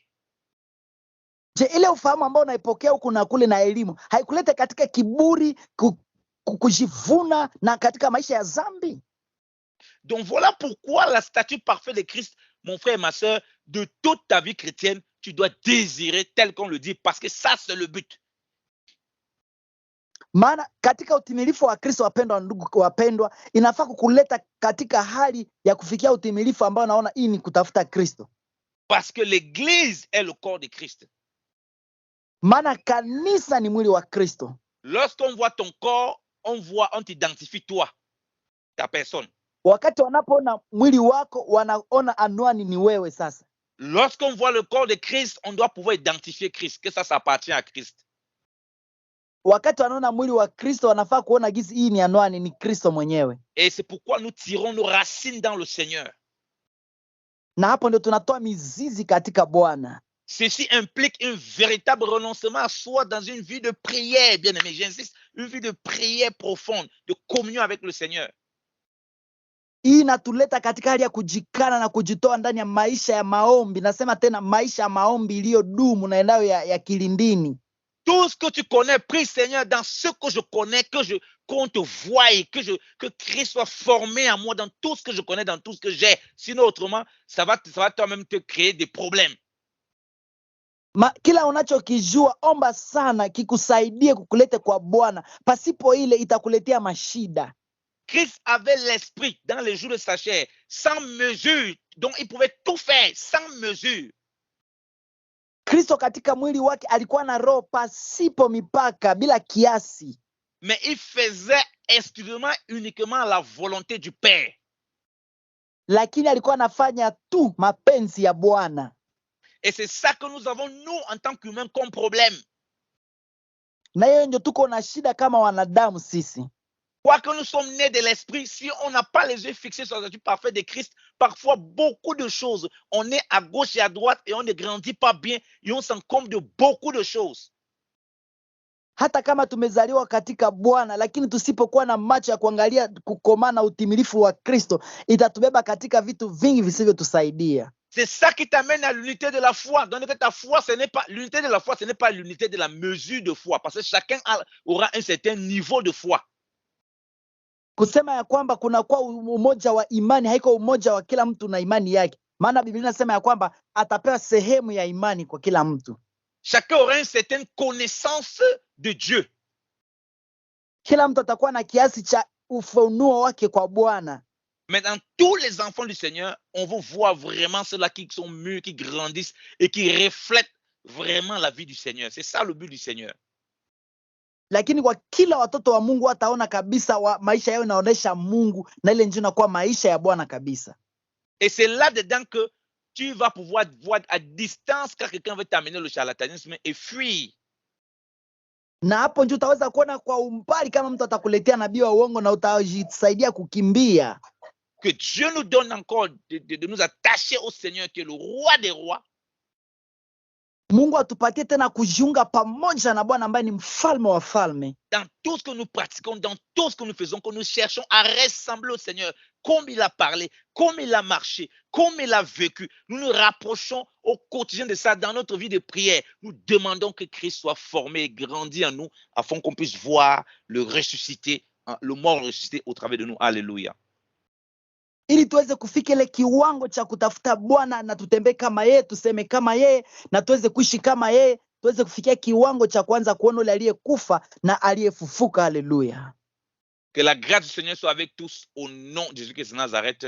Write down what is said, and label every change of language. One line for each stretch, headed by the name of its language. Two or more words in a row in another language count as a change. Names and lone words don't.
Swahili: Je, ile ufahamu ambao unaipokea huku na kule na elimu haikulete katika kiburi, kujivuna na katika maisha ya zambi?
French: Donc voilà pourquoi la statue parfaite de Christ, mon frère et ma soeur, de toute ta vie chrétienne, tu dois désirer tel qu'on le dit, parce que ça c'est le but.
Swahili: Maana katika utimilifu wa Kristo, wapendwa ndugu wapendwa, inafaa kukuleta katika hali ya kufikia utimilifu ambao naona hii ni kutafuta Kristo.
French: Parce que l'église est le corps de Christ.
Swahili: Maana kanisa ni mwili wa Kristo.
French: Lorsqu'on voit ton corps, on t'identifie toi, ta personne.
Swahili: Wakati wanapoona mwili wako, wanaona anwani ni wewe sasa.
French: Lorsqu'on voit le corps de Christ, on doit pouvoir identifier Christ, que ça appartient à Christ.
Swahili: Wakati wanaona mwili wa Kristo, wanafaa kuona gizi hii ni anwani, ni Kristo mwenyewe.
French: Et c'est pourquoi nous tirons nos racines dans le Seigneur.
Swahili: Na hapo ndio tunatoa mizizi katika Bwana.
French: Ceci implique un véritable renoncement à soi dans une vie de prière, bien aimé, j'insiste, une vie de prière profonde, de communion avec le Seigneur.
Swahili: Hii inatuleta katika hali ya kujikana na kujitoa ndani ya maisha ya maombi. Nasema tena maisha ya maombi iliyodumu na eneo ya kilindini.
French: Tout ce que tu connais, prie Seigneur, dans ce que je connais, qu'on te voie et que Christ soit formé en moi dans tout ce que je connais, dans tout ce que j'ai. Sinon, autrement, ça va toi-même te créer des problèmes.
Swahili: Kila unachokijua omba sana kikusaidie kukulete kwa Bwana. Pasipo ile itakuletea mashida.
French: Christ avait l'esprit dans les jours de sa chair, sans mesure. Donc, il pouvait tout faire sans mesure.
Swahili: Kristo katika mwili wake alikuwa na roho pasipo mipaka, bila kiasi.
French: Mais il faisait exclusivement, uniquement la volonté du Père.
Swahili: Lakini alikuwa anafanya tu mapenzi ya Bwana.
French: Et c'est ça que nous avons, nous, en tant qu'humains, comme problème.
Swahili: Na hiyo ndio tuko na shida kama wanadamu sisi.
French: Quoique nous sommes nés de l'esprit, si on n'a pas les yeux fixés sur la statue parfaite de Christ, parfois beaucoup de choses, on est à gauche et à droite et on ne grandit pas bien et on s'encombre de beaucoup de choses.
Swahili: Hata kama tumezaliwa katika Bwana, lakini tusipokuwa na macho ya kuangalia kukomaa na utimilifu wa Kristo, itatubeba katika vitu vingi visivyotusaidia.
French: C'est ça qui t'amène à l'unité de la foi. Donc ta foi, ce n'est pas l'unité de la foi, ce n'est pas l'unité de la mesure de foi, parce que chacun aura un certain niveau de foi.
Swahili: Kusema ya kwamba kuna kwa umoja wa imani, haiko umoja wa kila mtu na imani yake. Maana Biblia inasema ya kwamba atapewa sehemu ya imani kwa kila mtu.
French: Chacun aura une certaine connaissance de Dieu.
Swahili: Kila mtu atakuwa na kiasi cha ufunuo wake kwa Bwana.
French: Mais dans tous les enfants du Seigneur, on veut voir vraiment ceux-là qui sont mûrs, qui grandissent et qui reflètent vraiment la vie du Seigneur. C'est ça le but du Seigneur.
Swahili: Lakini kwa kila watoto wa Mungu wataona kabisa maisha yao inaonesha Mungu, na ile njia inakuwa maisha ya Bwana kabisa.
French: Et c'est là-dedans que tu vas pouvoir voir à distance quand quelqu'un veut t'amener le charlatanisme et fuir.
Swahili: Na hapo ndio utaweza kuona kwa umbali kama mtu atakuletea nabii wa uongo na utajisaidia kukimbia.
French: Que Dieu nous donne encore de nous attacher au Seigneur qui est le roi des rois.
Swahili: Mungu atupatie tena kujiunga pamoja na Bwana ambaye ni mfalme wa falme.
French: Dans tout ce que nous pratiquons, dans tout ce que nous faisons, que nous cherchons à ressembler au Seigneur, comme il a parlé, comme il a marché, comme il a vécu. Nous nous rapprochons au quotidien de ça dans notre vie de prière. Nous demandons que Christ soit formé et grandi en nous afin qu'on puisse voir le ressuscité, le mort ressuscité au travers de nous. Alléluia.
Swahili: Ili tuweze kufika ile kiwango cha kutafuta Bwana na tutembee kama yeye, tuseme kama yeye na tuweze kuishi kama yeye, tuweze kufikia kiwango cha kwanza kuona yule aliyekufa na aliyefufuka. Haleluya.
French: Que la grâce du Seigneur soit avec tous au nom de Jésus-Christ de Nazareth.